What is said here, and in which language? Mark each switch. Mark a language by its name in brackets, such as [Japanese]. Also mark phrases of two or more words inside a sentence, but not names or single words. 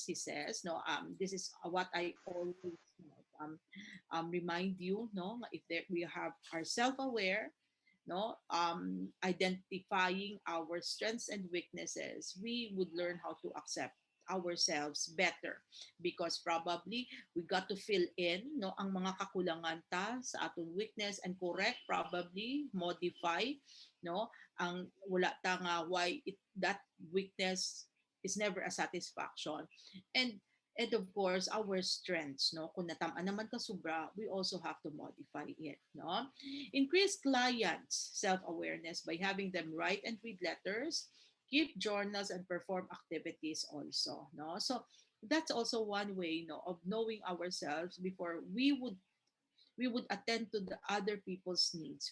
[English] He says, this is what I always remind you. No, if we are self-aware, identifying our strengths and weaknesses, we would learn how to accept ourselves better because probably we got to fill [Hiligaynon] in ang mga kakulangan ta sa atong [English] weakness and correct, probably modify [Hiligaynon] ang wala ta nga [English] why that weakness is never a satisfaction, and of course our strengths, [Hiligaynon] kung natama naman ka sobra, [English] we also have to modify it, increase clients self-awareness by having them write and read letters, keep journals, and perform activities also, so that's also one way, of knowing ourselves before we would attend to the other people's needs.